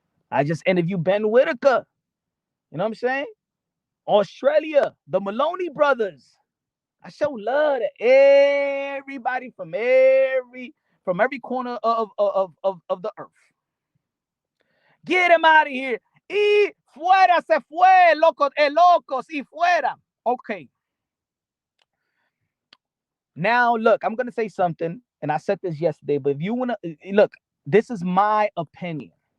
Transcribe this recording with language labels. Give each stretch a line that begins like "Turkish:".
English: I just interviewed Ben Whitaker. You know what I'm saying? Australia, the Maloney brothers. I show love to everybody from every corner of the earth. Get him out of here.
Spanish: Y fuera se fue, locos, locos, y fuera. Okay.
English: Now, look, I'm gonna say something, and I said this yesterday, but if you wanna look, this is my opinion.